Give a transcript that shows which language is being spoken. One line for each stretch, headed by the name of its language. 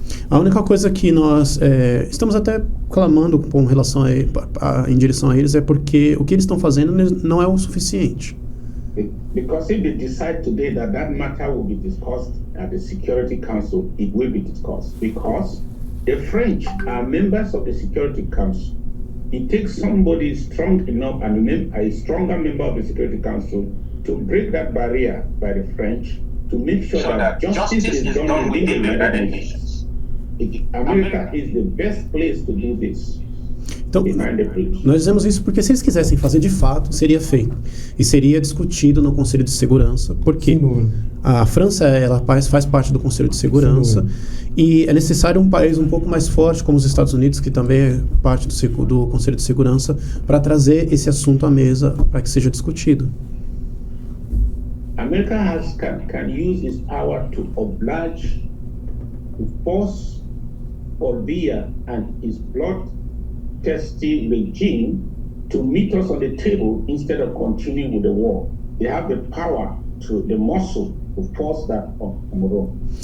Portuguese: A única coisa que nós estamos até clamando com relação em direção a eles é porque o que eles estão fazendo não é o suficiente.
English: Because if they decide today that matter will be discussed at the Security Council, it will be discussed. Because the French are members of the Security Council. It takes somebody strong enough and a stronger member of the Security Council to break that barrier by the French to make sure that justice is done within the United Nations. America is the best place to do this.
Portuguese: Então, nós dizemos isso porque se eles quisessem fazer de fato, seria feito. E seria discutido no Conselho de Segurança, porque a França ela faz parte do Conselho de Segurança, e é necessário um país um pouco mais forte, como os Estados Unidos, que também é parte do Conselho de Segurança, para trazer esse assunto à mesa, para que seja discutido.
English: America can use its power to oblige, to force Bolivia and its bloodthirsty regime to meet us on the table instead of continuing with the war. They have the power, the muscle to force that on Cameroon.